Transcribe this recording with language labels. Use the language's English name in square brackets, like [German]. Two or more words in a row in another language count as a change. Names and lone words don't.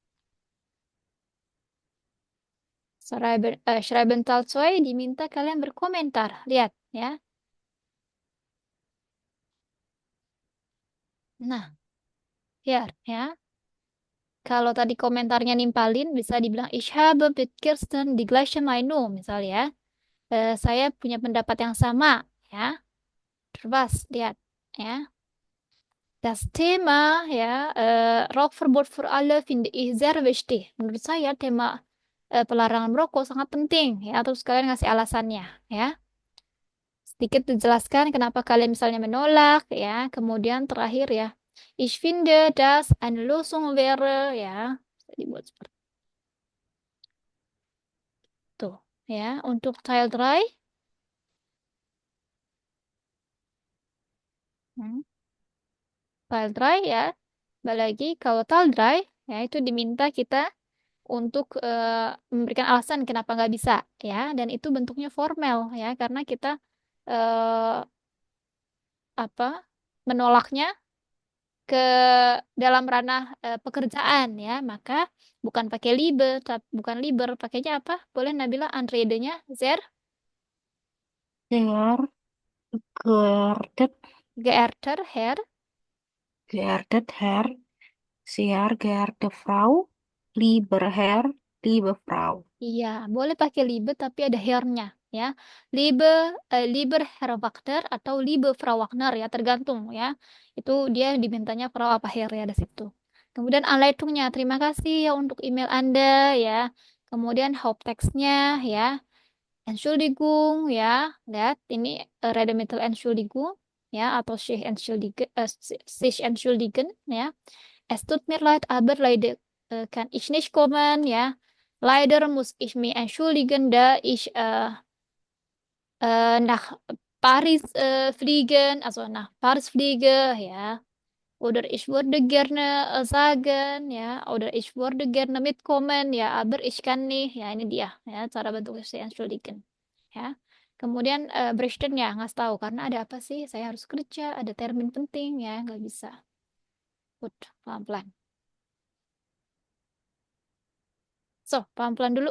[Indonesian] Schreibental 2 diminta kalian berkomentar. Lihat ya. Nah, lihat ya. Kalau tadi komentarnya nimpalin, bisa dibilang [German] Ich habe mit Kirsten die gleiche Meinung, [Indonesian] misalnya ya. Saya punya pendapat yang sama ya. Terus lihat ya. [German] Das Thema ya, Rauchverbot für alle finde ich sehr wichtig. [Indonesian] Menurut saya tema pelarangan merokok sangat penting ya. Terus kalian ngasih alasannya ya. Sedikit dijelaskan kenapa kalian misalnya menolak ya. Kemudian terakhir ya, [German] ich finde das eine Lösung wäre ya. [Indonesian] Bisa dibuat seperti itu ya. Untuk Teil 3 Teil 3 ya. Balik lagi kalau Teil 3 ya, itu diminta kita untuk memberikan alasan kenapa nggak bisa ya, dan itu bentuknya formal ya, karena kita eh, apa menolaknya ke dalam ranah pekerjaan ya, maka bukan pakai libe, bukan liber, pakainya apa? Boleh Nabila Anrede-nya Zer [German] Sehr geehrtet, geehrter Herr. geehrtet Herr, sehr geehrte Frau, lieber Herr, liebe Frau. [Indonesian] Iya, boleh pakai liebe tapi ada hernya ya. [German] Liebe, lieber Herr Wagner atau liebe Frau Wagner ya, [Indonesian] tergantung ya. Itu dia dimintanya Frau apa Herr ya di situ. Kemudian Anleitungnya, terima kasih ya untuk email Anda ya. Kemudian Haupttext-nya ya. Entschuldigung ya. Lihat ini Redemittel Entschuldigung ya, atau [German] sich entschuldigen, [Indonesian] ya. [German] Es tut mir leid, aber leider kann ich nicht kommen, ya. Leider muss ich mich entschuldigen, da ich nach Paris fliegen, also nach Paris fliege, ya. Oder ich würde gerne sagen, ya, oder ich würde gerne mitkommen, ya, aber ich kann nicht. [Indonesian] Ya, ini dia, ya, cara bentuk saya entschuldigen. Ya. Kemudian berichten ya, ngasih tahu karena ada apa sih? Saya harus kerja, ada termin penting, ya, nggak bisa. Good, pelan-pelan. So, pelan-pelan dulu.